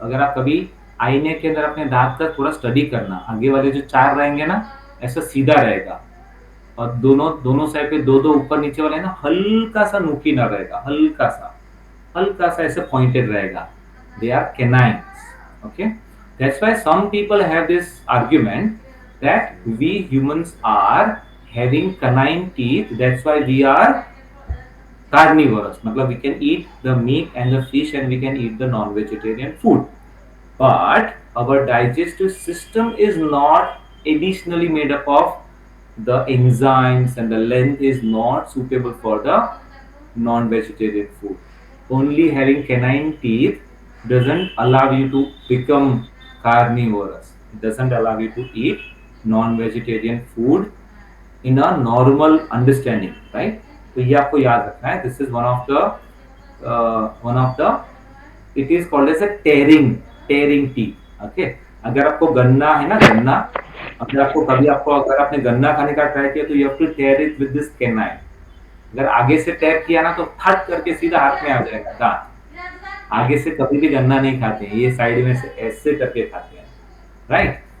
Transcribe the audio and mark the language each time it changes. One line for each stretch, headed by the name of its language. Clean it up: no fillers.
Hindi: अगर आप कभी आईने के अंदर अपने दांत का थोड़ा स्टडी करना, आगे वाले जो चार रहेंगे ना ऐसा सीधा रहेगा, और दोनों साइड पे दो दो ऊपर नीचे वाले ना हल्का सा नुकीला रहेगा, हल्का सा ऐसे पॉइंटेड रहेगा।
English: They are canines, okay. That's why some people have this argument that we humans are having canine teeth, that's why we are carnivorous, मतलब we can eat the meat and the fish and we can eat the non-vegetarian food. But our digestive system is not additionally made up of the enzymes, and the length is not suitable for the non-vegetarian food. Only having canine teeth doesn't allow you to become carnivorous. It doesn't allow you to eat non-vegetarian food in a normal understanding, right?
Hindi: तो ये आपको याद रखना है.
English: This is one of the it is called as a tearing teeth. Okay?
Hindi: अगर आपको गन्ना है ना, गन्ना, अगर आपने गन्ना खाने का ट्राई किया तो
English: you have to tear it with this canine.
Hindi: अगर आगे से टेयर किया ना तो फट करके सीधा हाथ में आ जाएगा दांत. आगे से कभी भी गन्ना नहीं खाते हैं, ये साइड में से ऐसे करके खाते हैं, राइट?